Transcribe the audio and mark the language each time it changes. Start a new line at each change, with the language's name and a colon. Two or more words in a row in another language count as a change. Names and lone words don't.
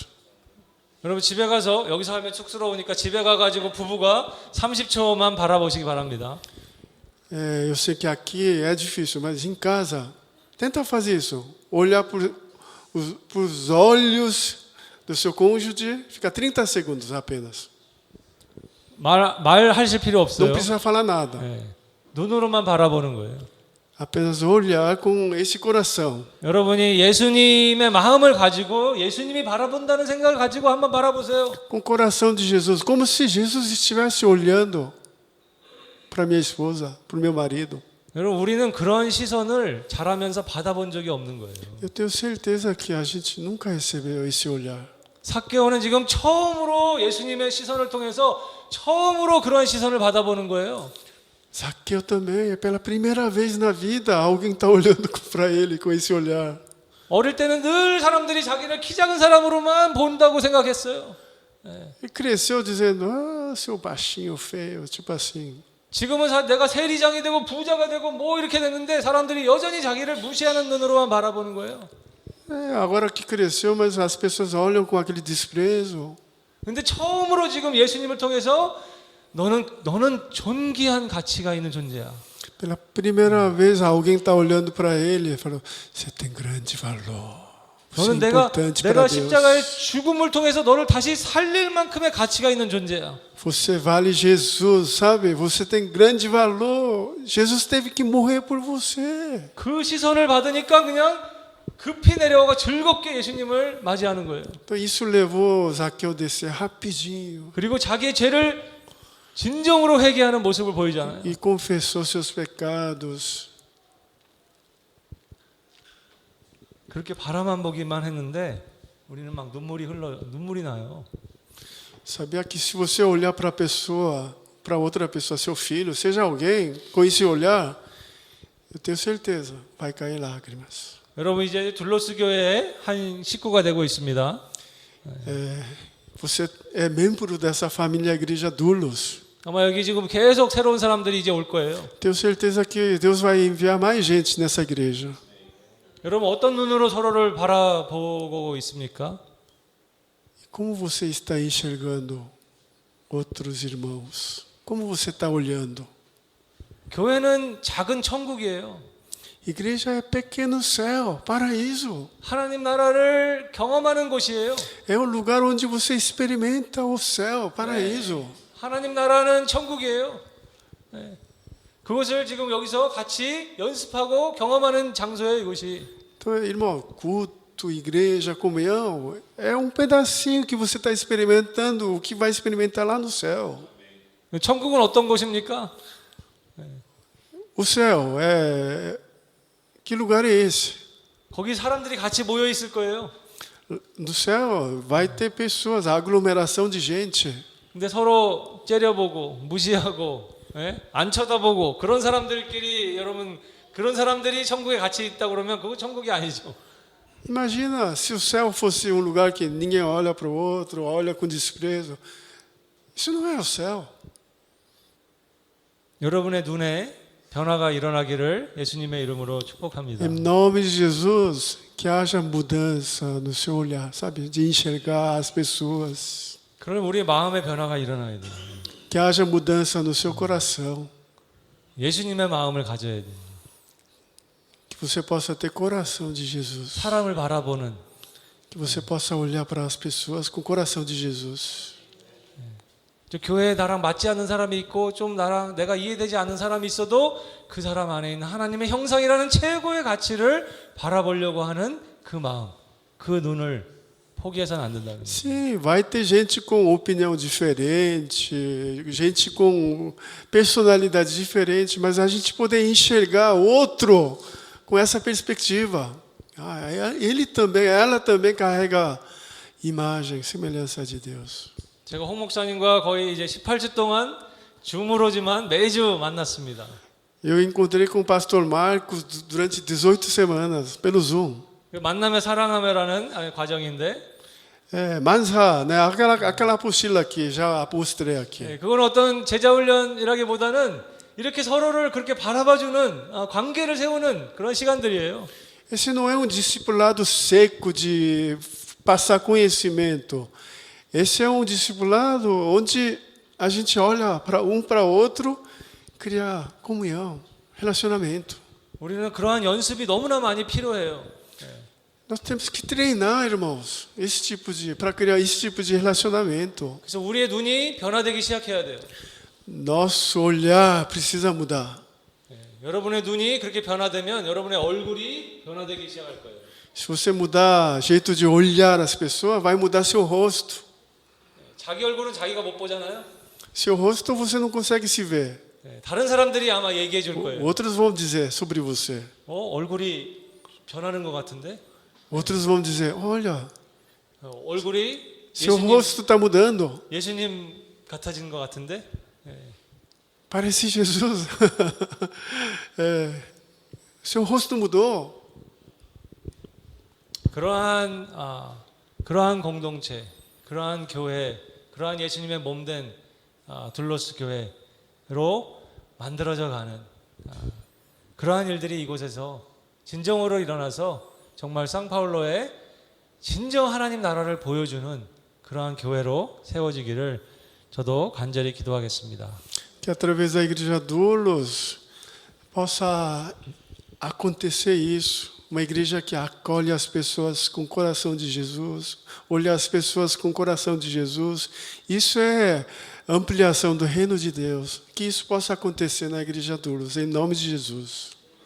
Korean: 여러분 집에 가서 여기서 하면 쑥스러우니까 집에 가가지고 부부가 30초만 바라보시기 바랍니다.
Portuguese: Eu sei que aqui é difícil, mas em casa, tenta fazer isso. Olhar por os olhos do seu cônjuge, fica 30 segundos apenas.
Korean: 말하실 필요
Portuguese: Não
Korean: 없어요.
Portuguese: precisa falar nada.
Korean: 예. 눈으로만 바라보는 거예요.
Portuguese: Apenas olhar com esse coração.
Korean: 여러분이 예수님의 마음을 가지고 예수님이 바라본다는 생각을 가지고 한번 바라보세요.
Portuguese: Com o coração de Jesus, como se Jesus estivesse olhando para minha esposa, para o meu marido.
Korean: 여러분 우리는 그런 시선을 자라면서 받아본 적이 없는 거예요.
Portuguese: Eu tenho certeza que a gente nunca recebeu esse olhar.
Korean: 삭개오는 지금 처음으로 예수님의 시선을 통해서 처음으로 그런 시선을 받아보는 거예요.
Portuguese: Zaqueu também, é pela primeira vez na vida alguém está olhando para ele com esse olhar.
Korean: 어릴 때는 늘 사람들이 자기를 키 작은 사람으로만 본다고 생각했어요.
Portuguese: Ele cresceu dizendo, seu baixinho feio, tipo assim.
Korean: 지금은 내가 세리장이 되고 부자가 되고 뭐 이렇게 됐는데 사람들이 여전히 자기를 무시하는 눈으로만 바라보는 거예요.
Portuguese: Agora que cresceu, mas as pessoas olham com aquele desprezo.
Korean: 근데 처음으로 지금 예수님을 통해서 너는 존귀한 가치가 있는 존재야.
Portuguese: Pela primeira vez alguém está olhando para ele e falou, você tem grande valor. Você é
Korean: 너는 내가
Portuguese: importante para Deus.
Korean: 십자가의 죽음을 통해서 너를 다시 살릴 만큼의 가치가 있는 존재야.
Portuguese: Você vale Jesus, sabe? Você tem grande valor. Jesus teve que morrer por você.
Korean: 그 시선을 받으니까 그냥 급히 내려와가 즐겁게 예수님을 맞이하는 거예요.
Portuguese: Então isso levou Zaqueu a descer rapidinho
Korean: 그리고 자기의 죄를 진정으로 회개하는 모습을 보이잖아요.
Portuguese: e confessou seus pecados.
Korean: 그렇게 바라만 보기만 했는데 우리는 막 눈물이 나요.
Portuguese: Sabia que se você olhar para a pessoa, para outra pessoa, seu filho, seja alguém, com esse olhar, eu tenho certeza, vai cair lágrimas.
Korean: 여러분 이제 둘로스 교회의 한 식구가 되고 있습니다.
Portuguese: Você é membro dessa família Igreja Dulos.
Korean: 아마 여기 지금 계속 새로운 사람들이 이제 올 거예요.
Portuguese: Tenho certeza que Deus vai enviar mais gente nessa igreja.
Korean: 여러분 어떤 눈으로 서로를 바라보고 있습니까?
Portuguese: Como você está enxergando outros irmãos? Como você está olhando?
Korean: 교회는 작은 천국이에요.
Portuguese: Igreja é pequeno céu, paraíso.
Korean: 하나님 나라를 경험하는 곳이에요.
Portuguese: É o lugar onde você experimenta o céu, paraíso.
Korean: 하나님 나라는 천국이에요. 그것을 지금 여기서 같이 연습하고 경험하는 장소예요, 이곳이.
Portuguese: Então, irmão, culto, igreja, comunhão, é um pedacinho que você está experimentando, o que vai experimentar lá no céu.
Korean: 천국은 어떤 곳입니까?
Portuguese: O céu é... Que lugar é esse?
Korean: 거기 사람들이 같이 모여 있을 거예요.
Portuguese: No céu vai ter pessoas, a aglomeração de gente.
Korean: 근데 서로 째려보고 무시하고 안 쳐다보고 그런 사람들끼리 여러분 그런 사람들이 천국에 같이 있다 그러면 그거 천국이 아니죠.
Portuguese: Imagina se o céu fosse um lugar que ninguém olha para o outro, olha com desprezo. Isso não é o céu.
Korean: 여러분의 눈에 변화가 일어나기를 예수님의 이름으로 축복합니다.
Portuguese: Em nome de Jesus, que haja mudança no seu olhar, sabe? De enxergar as pessoas.
Korean: 그럼 우리의 마음의 변화가 일어나야 돼요.
Portuguese: Que haja mudança no seu coração.
Korean: 예수님의 마음을 가져야 돼요.
Portuguese: Que você possa ter coração de Jesus.
Korean: 사람을 바라보는
Portuguese: Que você possa olhar para as pessoas com o coração de Jesus.
Korean: 저 교회에 나랑 맞지 않는 사람이 있고 좀 나랑 내가 이해되지 않는 사람이 있어도 그 사람 안에 있는 하나님의 형상이라는 최고의 가치를 바라보려고 하는 그 마음, 그 눈을 포기해서는 안 된다는 거예요.
Portuguese: Sim, vai ter gente com opinião diferente, gente com personalidade diferente, mas a gente poder enxergar outro com essa perspectiva. Ele também, ela também carrega imagem, semelhança de Deus.
Korean: 제가 홍 목사님과 거의 이제 18주 동안 줌으로지만 매주 만났습니다.
Portuguese: Eu encontrei com o pastor Marcos durante 18 semanas pelo Zoom.
Korean: 만남에 사랑하며라는 과정인데
Portuguese: Mansa, né? Aquela apostila aqui, já mostrei aqui.
Korean: 그건 어떤 제자 훈련이라기보다는 이렇게 서로를 그렇게 바라봐주는 관계를 세우는 그런 시간들이에요.
Portuguese: Esse não é um discipulado seco de passar conhecimento. Esse é um discipulado onde a gente olha para outro, criar comunhão, relacionamento.
Korean: 우리는 그러한 연습이 너무나 많이 필요해요.
Portuguese: Nós temos que treinar, irmãos, para criar esse tipo de relacionamento.
Korean: 그래서 우리의 눈이 변화되기 시작해야 돼요.
Portuguese: Nosso olhar precisa mudar.
Korean: 여러분의 눈이 그렇게 변화되면 여러분의 얼굴이 변화되기 시작할 거예요.
Portuguese: Se você mudar jeito de olhar as pessoas, vai mudar seu rosto.
Korean: 자기 얼굴은 자기가 못 보잖아요.
Portuguese: Seu rosto você não consegue se ver.
Korean: 다른 사람들이 아마 얘기해 줄 거예요.
Portuguese: Outros vão dizer sobre você.
Korean: 얼굴이 변하는 것 같은데?
Portuguese: Outros vão dizer, olha,
Korean: 얼굴이
Portuguese: seu rosto está mudando.
Korean: 예수님 같아진 것 같은데?
Portuguese: Parece Jesus. Seu rosto mudou.
Korean: 그러한 공동체, 그러한 교회, 그러한 예수님의 몸된 둘로스 교회로 만들어져 가는 그러한 일들이 이곳에서 진정으로 일어나서 정말 상파울로의 진정 하나님 나라를 보여주는 그러한 교회로 세워지기를 저도 간절히 기도하겠습니다.
Portuguese: Que através da igreja Doulos possa acontecer isso. Uma igreja que acolhe as pessoas com o coração de Jesus, olha as pessoas com o coração de Jesus. Isso é ampliação do reino de Deus. Que isso possa acontecer na igreja Doulos, em nome de Jesus.